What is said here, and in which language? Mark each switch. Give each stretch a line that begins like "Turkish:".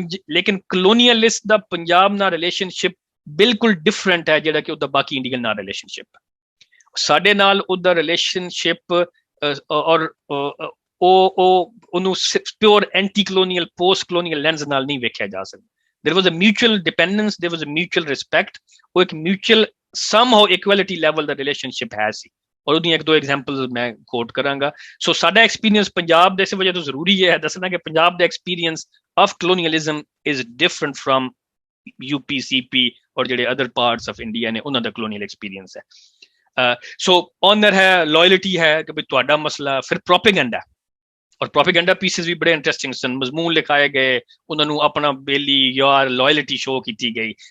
Punjabi: ਲੇਕਿਨ ਕਲੋਨੀਅਲਿਸਟ ਦਾ ਪੰਜਾਬ ਨਾਲ ਰਿਲੇਸ਼ਨਸ਼ਿਪ ਬਿਲਕੁਲ ਡਿਫਰੈਂਟ ਹੈ ਜਿਹੜਾ ਕਿ ਉਹਦਾ ਬਾਕੀ ਇੰਡੀਅਨ ਨਾਲ ਰਿਲੇਸ਼ਨਸ਼ਿਪ. ਸਾਡੇ ਨਾਲ ਉਹਦਾ ਰਿਲੇਸ਼ਨਸ਼ਿਪ ਔਰ ਉਹਨੂੰ pure anti colonial post colonial lens ਨਾਲ ਨਹੀਂ ਵੇਖਿਆ ਜਾ ਸਕਦਾ.
English: there was a mutual dependence, there was a mutual respect,
Punjabi: ਉਹ ਇੱਕ mutual somehow equality level ਦਾ ਰਿਲੇਸ਼ਨਸ਼ਿਪ ਹੈ ਸੀ. ਔਰ ਉਹਦੀਆਂ ਇੱਕ ਦੋ ਐਗਜ਼ਾਮਪਲਸ ਮੈਂ ਕੋਟ ਕਰਾਂਗਾ. ਸੋ ਸਾਡਾ ਐਕਸਪੀਰੀਅੰਸ ਪੰਜਾਬ ਦੇ ਇਸ ਵਜ੍ਹਾ ਤੋਂ ਜ਼ਰੂਰੀ ਹੈ ਦੱਸਣਾ ਕਿ ਪੰਜਾਬ ਦਾ experience of ਕਲੋਨੀਅਲਿਜ਼ਮ is different firm UP CP ਔਰ ਜਿਹੜੇ ਅਦਰ ਪਾਰਟਸ ਆਫ ਇੰਡੀਆ ਨੇ ਉਹਨਾਂ ਦਾ ਕਲੋਨੀਅਲ ਐਕਸਪੀਰੀਅੰਸ ਹੈ. ਸੋ ਆਨਰ ਹੈ, ਲਾਇਲਟੀ ਹੈ ਕਿ ਵੀ ਤੁਹਾਡਾ ਮਸਲਾ. ਫਿਰ ਪ੍ਰੋਪੇਗੈਂਡਾ, ਔਰ ਪ੍ਰੋਪੇਗੈਂਡਾ ਪੀਸਿਸ ਵੀ ਬੜੇ ਇੰਟਰਸਟਿੰਗ ਸਨ, ਮਜ਼ਮੂਨ ਲਿਖਾਏ ਗਏ, ਉਹਨਾਂ ਨੂੰ ਆਪਣਾ ਬੇਲੀ ਯਾਰ ਲਾਇਲਟੀ ਸ਼ੋ ਕੀਤੀ ਗਈ.